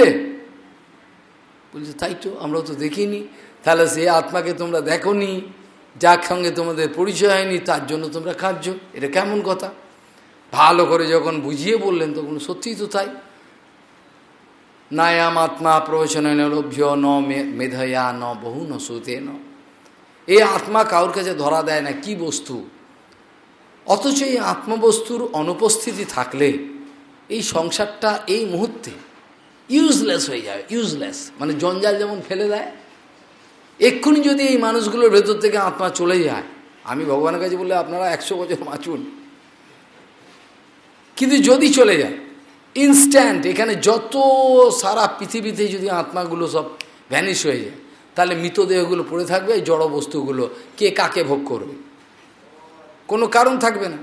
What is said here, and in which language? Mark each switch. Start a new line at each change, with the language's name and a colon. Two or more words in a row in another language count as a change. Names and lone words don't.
Bangla: বলছে তাই তো, আমরা তো দেখিনি। তাহলে সে আত্মাকে তোমরা দেখোনি, যার সঙ্গে তোমাদের পরিচয় হয়নি, তার জন্য তোমরা কাঁদছো, এটা কেমন কথা? ভালো করে যখন বুঝিয়ে বললেন তখন সত্যিই তো তাই।
Sanskrit: নায়াম আত্মা প্রবচন লভ্য ন মেধয়া ন বহু ন সুতে ন।
Bangla: এই আত্মা কাউর কাছে ধরা দেয় না কি বস্তু, অথচ এই আত্মবস্তুর অনুপস্থিতি থাকলে এই সংসারটা এই মুহূর্তে ইউজলেস হয়ে যায়। ইউজলেস মানে জঞ্জাল যেমন ফেলে দেয়, এক্ষুনি যদি এই মানুষগুলোর ভেতর থেকে আত্মা চলে যায়, আমি ভগবানের কাছে বললে আপনারা 100 বছর বাঁচুন, কিন্তু যদি চলে যায় ইনস্ট্যান্ট, এখানে যত সারা পৃথিবীতে যদি আত্মাগুলো সব ভ্যানিশ হয়ে যায়, তাহলে মৃতদেহগুলো পড়ে থাকবে, এই জড় বস্তুগুলো কে কাকে ভোগ করবে, কোনো কারণ থাকবে না।